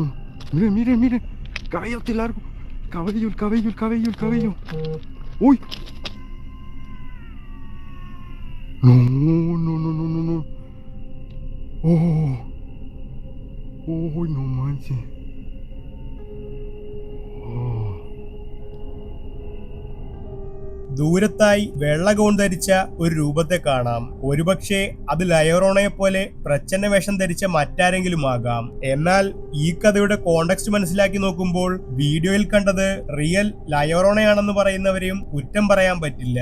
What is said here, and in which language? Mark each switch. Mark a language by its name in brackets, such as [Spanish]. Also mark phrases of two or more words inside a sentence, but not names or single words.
[Spanish] Mire, mire, mire. Cabellote largo. Cabello, el cabello, el cabello, el cabello. ¡Uy! No, no, no, no, no, no. Oh. Oh, no manches. Oh. [Malayalam] ദൂരത്തായി വെള്ള ഗൗൺ ധരിച്ച ഒരു രൂപത്തെ കാണാം. ഒരുപക്ഷെ അത് ലയോറോണയെ പോലെ പ്രച്ഛന്ന വേഷം ധരിച്ച മറ്റാരെങ്കിലും ആകാം. എന്നാൽ ഈ കഥയുടെ കോണ്ടെക്സ്റ്റ് മനസ്സിലാക്കി നോക്കുമ്പോൾ വീഡിയോയിൽ കണ്ടത് റിയൽ ലയോറോണയാണെന്ന് പറയുന്നവരെയും കുറ്റം പറയാൻ പറ്റില്ല.